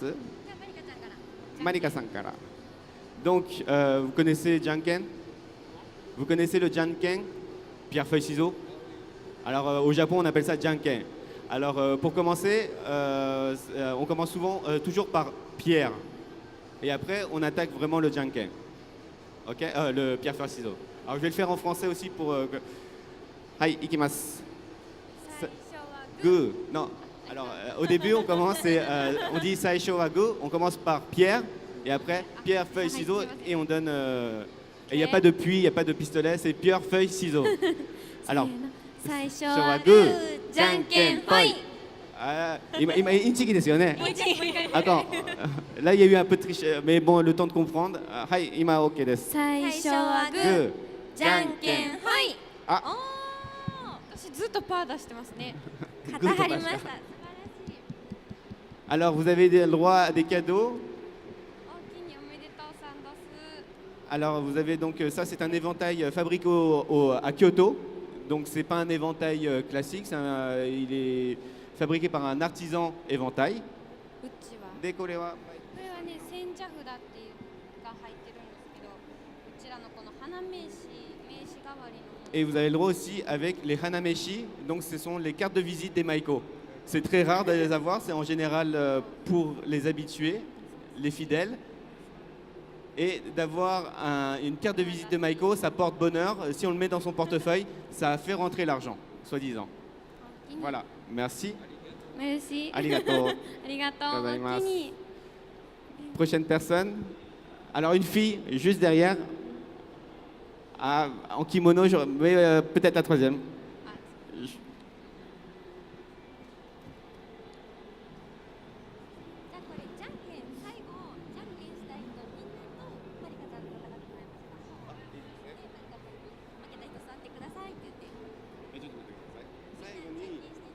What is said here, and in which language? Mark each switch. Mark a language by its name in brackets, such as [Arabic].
[Japanese] じゃあマリカちゃんから。マリカさんから。 [French] Donc, vous connaissez Janken? Vous connaissez le Janken? Pierre, feuille, ciseaux? Alors, au Japon, on appelle ça Janken. Alors, pour commencer, on commence souvent toujours par pierre. Et après, on attaque vraiment le Janken. Ok? Le pierre, feuille, ciseaux. Alors, je vais le faire en français aussi pour. [Japanese] Hai, ikimasu. 最初はグ [French] Gu. Non. Alors, au début, on commence, on dit [Japanese] Saisho wa gu. [French] On commence par pierre. Et après, pierre, feuille, ciseaux. Et on donne. Et il n'y a pas de puits, il n'y a pas de pistolet. C'est pierre, feuille, ciseaux. Alors. [Japanese] 最初ははグーグーじゃんけんぽい。今インチキですよね。 [French] Attends, là il y a eu un peu de triche, mais bon, le temps de comprendre. [Japanese] はい、今 OK です。最初はググーー、じゃんけんほい。あ、私ずっとパー出してますね。グー素晴らしい。 [French] Alors vous avez le droit à des cadeaux. [Japanese] おおきにおめでとうさんどす。 [French] Alors vous avez donc ça, c'est un éventail fabriqué à Kyoto. Donc c'est pas un éventail classique, il est fabriqué par un artisan éventail. [Japanese] うちは。でこれはこれはね、千社札っていうが入ってるんですけど、うちらのこの花名刺代わりのもの。 [French] Et vous avez le droit aussi avec les hanameshi, donc ce sont les cartes de visite des Maiko. C'est très rare de les avoir, c'est en général pour les habitués, les fidèles. Et d'avoir une carte de visite de Maiko, ça porte bonheur. Si on le met dans son portefeuille, ça fait rentrer l'argent, soi-disant. Voilà, merci. [Japanese] メルシー。 Arigato. ありがとう。おおきに。 [French] Prochaine personne. Alors une fille, juste derrière, en kimono, mais peut-être la troisième. [Japanese] じゃあこれじゃんけん最後じゃんけんしたい人みんなとマリカちゃんと戦ってもらいますか。でマリカちゃんに負けた人座ってくださいって言って。最後に。マリカちゃんと最後にして。